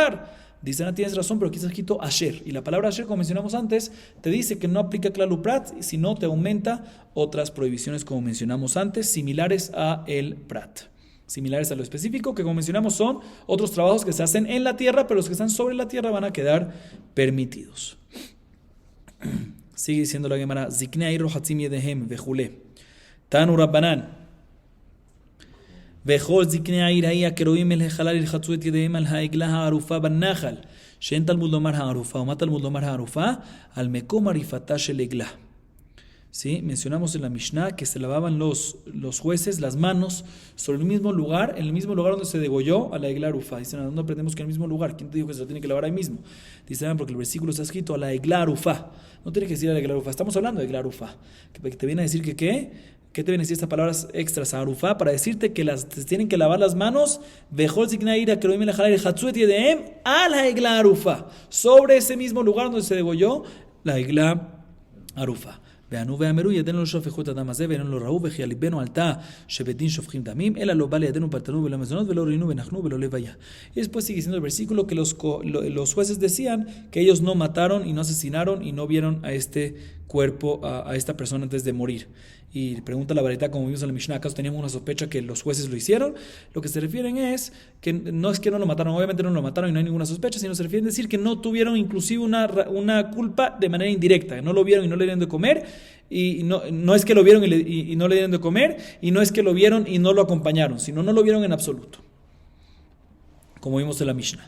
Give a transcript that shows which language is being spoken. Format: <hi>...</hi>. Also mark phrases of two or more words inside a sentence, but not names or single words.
<es>Dice, no tienes razón, pero aquí está escrito Asher. Y la palabra Asher, como mencionamos antes, te dice que no aplica</es> <he>כלל ופרט,</he> <es>sino te aumenta otras prohibiciones, como mencionamos antes, similares a el Prat. Similares a lo específico, que como mencionamos son otros trabajos que se hacen en la tierra, pero los que están sobre la tierra van a quedar permitidos. Sigue diciendo la Gemara,</es> <he>זקני רוחצים ידיהם וכו.</he> <arc>תנו רבנן.</arc> <he>וכל זקני העיר ההיא הקרואים אל החלל ילחצו את ידיהם על העגלה הערופה בנחל שאין תלמוד לומר הערופה ומה תלמוד לומר הערופה על מקום עריפתה של עגלה.</he> <es>¿Sí? Mencionamos en la Mishnah que se lavaban los jueces las manos sobre el mismo lugar, en el mismo lugar donde se degolló a la</es> <he>עגלה ערופה.</he> <es>Dicen, ¿dónde aprendemos que en el mismo lugar? ¿Quién te dijo que se lo tiene que lavar ahí mismo? Dicen, porque el versículo está escrito a la</es> <he>עגלה ערופה.</he> <es>No tiene que decir a la</es> <he>עגלה ערופה.</he> <es>Estamos hablando de</es> <he>עגלה ערופה.</he> <es>Que te viene a decir que ¿qué? ¿Qué te vienen a decir estas palabras extras a Arufá? Para decirte que se tienen que lavar las manos sobre ese mismo lugar donde se degolló la</es> <he>עגלה ערופה. וענו ואמרו ידינו לא שפכו את הדם הזה ואיננו לא ראו וכי על ליבנו עלתה שבדין שופכים דמים אלא לא בא לידינו פלטנו ולא מזונות ולא ראינו ונחנו ולא לוויה.</he> <es>Y después sigue diciendo el versículo que los jueces decían que ellos no mataron y no asesinaron y no vieron a este cuerpo, a esta persona antes de morir. Y pregunta la Baraita, como vimos en la Mishnah, ¿acaso teníamos una sospecha que los jueces lo hicieron? Lo que se refieren es que no no lo mataron, obviamente no lo mataron y no hay ninguna sospecha, sino se refieren a decir que no tuvieron inclusive una culpa de manera indirecta, que no lo vieron y no le dieron de comer, y no es que lo vieron y no le dieron de comer, y no es que lo vieron y no lo acompañaron, sino no lo vieron en absoluto, como vimos en la Mishnah.</es>